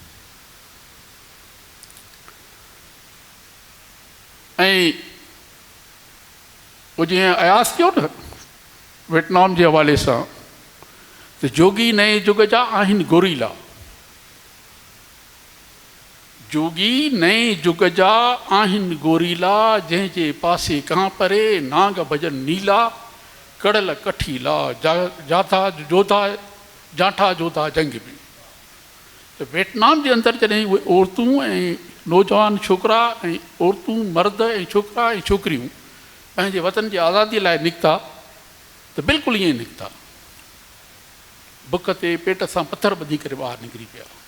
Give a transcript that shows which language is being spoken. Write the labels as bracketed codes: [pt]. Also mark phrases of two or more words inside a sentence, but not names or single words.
[sd] ऐं वो जीअं अयास कयो न वियतनाम जे हवाले सां, त जोगी नए युग जा आहिनि गोरीला, जोगी नए युग जा आहिनि गोरीला, जंहिंजे पासे कां परे नांग भजन नीला, कड़ल कठीला जाठा जोधा जंग में। त वियतनाम जे अंदरि जॾहिं उहे औरतूं ऐं नौजवान छोकिरा ऐं औरतूं मर्द ऐं छोकिरा ऐं छोकिरियूं पंहिंजे वतन जी आज़ादीअ लाइ निकिता, त बिल्कुलु ईअं निकिता, बुख ते पेट सां पथर ॿधी करे ॿाहिरि निकिरी पिया।